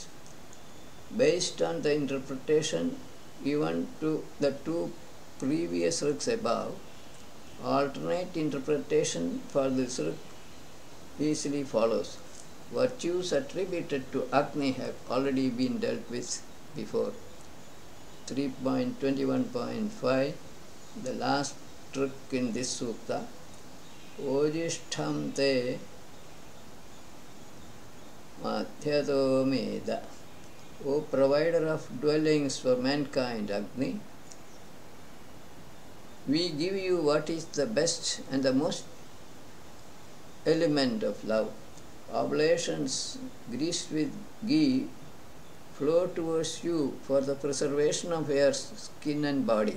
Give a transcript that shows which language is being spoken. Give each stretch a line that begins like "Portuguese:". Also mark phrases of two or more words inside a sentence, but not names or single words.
English: Based on the interpretation given to the two previous rigs above, alternate interpretation for this rig easily follows. Virtues attributed to Agni have already been dealt with before. 3.21.5, the last trick in this sutta.
Sanskrit: Ojishtham te madhyato meda.
English: O provider of dwellings for mankind, Agni, we give you what is the best and the most element of love. Oblations greased with ghee flow towards you for the preservation of your skin and body.